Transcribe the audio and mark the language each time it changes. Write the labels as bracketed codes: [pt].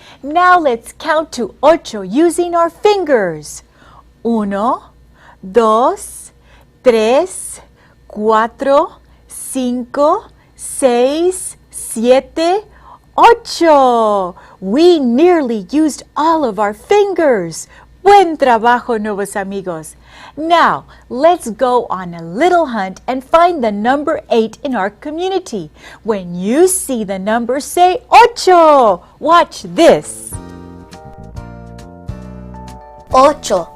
[en] Now let's count to 8 using our fingers. 1, 2, 3, 4, 5, 6, 7, 8. We nearly used all of our fingers. [es] Buen trabajo, nuevos amigos. [en] Now, let's go on a little hunt and find the number 8 in our community. When you see the number, say 8. Watch this. 8.